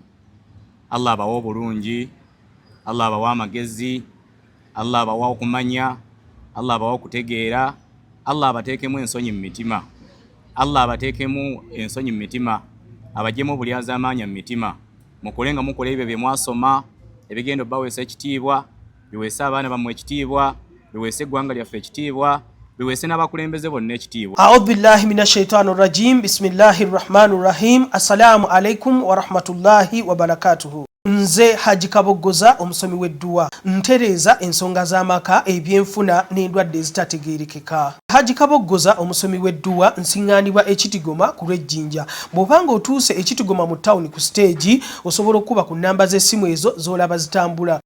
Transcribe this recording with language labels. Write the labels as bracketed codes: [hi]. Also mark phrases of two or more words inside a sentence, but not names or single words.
[lg] Allah abawa obulungi, Allah abawa amagezi, Allah abawa okumanya, Allah abawa okutegeera, Allah abateekemu ensonyi mu mitima, Allah abateekemu ensonyi mu mitima, abagyemu obulyazaamaanya mu mitima, mukole nga mukola ebyo bye mwasoma ebigenda obbaweesa ekitiibwa, biweese abaana bammwe ekitiibwa, biweese eggwanga lyaffe ekitiibwa, biweese n'abakulembeze bonna ekitiibwa. [ar] أعوذ بالله من الشيطان الرجيم بسم الله الرحمن الرحيم. السلام عليكم ورحمة الله وبركاته. [lg] Nze Haji Kabogoza omusomi w'edduwa ntereeza ensonga z'amaka ebyenfuna n'endwadde ezitategeerekeka. Haji Kabogoza omusomi w'edduwa nsiŋŋaanibwa ekitigoma ku lw'ejjinja. Bw'obanga otuuse ekitigoma mu ttawuni ku siteegi osobola okuba ku nnamba z'essimu ezo z'olaba zitambula.